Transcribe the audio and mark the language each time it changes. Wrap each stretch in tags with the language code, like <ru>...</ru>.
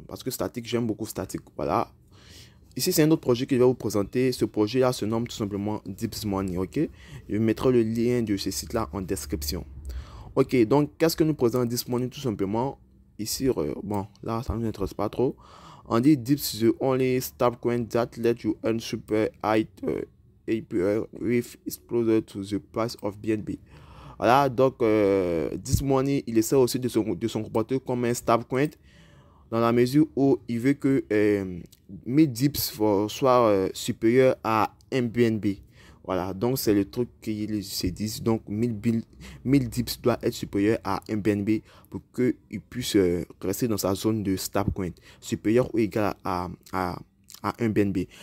<fr>Parce que Static, j'aime beaucoup Static. Voilà. Ici, c'est un autre projet que je vais vous présenter. Ce projet-là se nomme tout simplement Dips Money, ok? Je mettrai le lien de ce site-là en description. Ok, donc, qu'est-ce que nous présente Dips Money tout simplement? Ici, bon, là, ça ne nous intéresse pas trop. On dit</fr> <en>Dips is the only stablecoin that let you earn super high APR with exposure to the price of BNB.</en> <fr>Voilà, donc, Dips Money, il essaie aussi de se comporter comme un stablecoin dans la mesure où il veut que 1000 dips soient supérieurs à un BNB. Voilà, donc c'est le truc qu'ils se disent. Donc 1000 dips doit être supérieur à un BNB pour qu'il puisse rester dans sa zone de stablecoin, supérieur ou égal à un BNB.</fr>